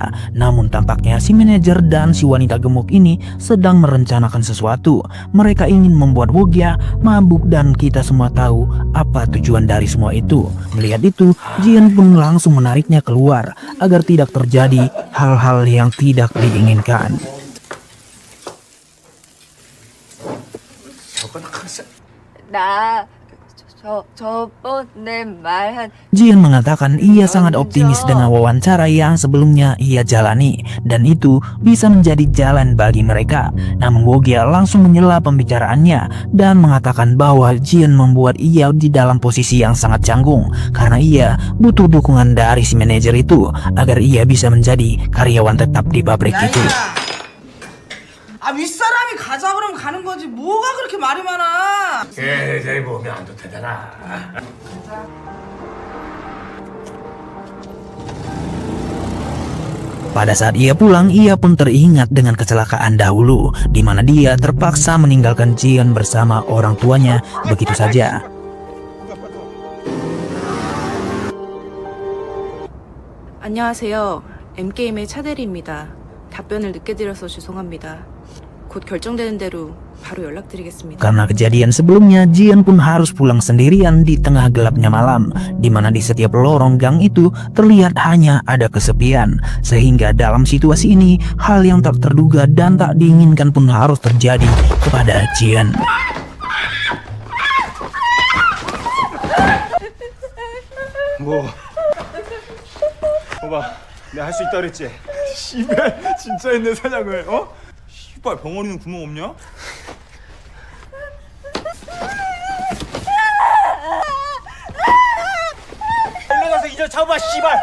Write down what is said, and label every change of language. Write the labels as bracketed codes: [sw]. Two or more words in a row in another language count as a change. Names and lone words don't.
[id] Namun tampaknya si manajer dan si wanita gemuk ini sedang merencanakan sesuatu. Mereka ingin membuat Wogia mabuk dan kita semua tahu apa tujuan dari semua itu. Melihat itu, Jian pun langsung menariknya keluar agar tidak terjadi hal-hal yang tidak diinginkan. [ko] 나 저번에 말한 [id] Jian mengatakan ia sangat optimis dengan wawancara yang sebelumnya ia jalani dan itu bisa menjadi jalan bagi mereka. Namun Wogia langsung menyela pembicaraannya dan mengatakan bahwa Jian membuat ia di dalam posisi yang sangat canggung karena ia butuh dukungan dari si manajer itu agar ia bisa menjadi karyawan tetap di pabrik itu. [ko] 아, 윗사람이 가자 그러면 가는 거지. 뭐가 그렇게 말이 많아? 세상에 보면 안 좋다잖아. [id] Pada saat ia pulang, ia pun teringat dengan kecelakaan dahulu, di mana dia terpaksa meninggalkan Jian bersama orang tuanya begitu saja. [ko] 안녕하세요. M게임의 차대리입니다. 답변을 늦게 드려서 죄송합니다. 곧 결정되는 대로 바로 연락드리겠습니다. [id] Karena kejadian sebelumnya, Jian pun harus pulang sendirian di tengah gelapnya malam, di mana di setiap lorong gang itu terlihat hanya ada kesepian. Sehingga dalam situasi ini, hal yang tak terduga dan tak diinginkan pun harus terjadi kepada Jian. [ko] 뭐? 봐봐, 내가 할 수 있다 그랬지? 씨발, 진짜 했네 사냥을. 어? 씨발, 벙어리는 구멍 없냐? 일로 가서 이제 잡아, 씨발.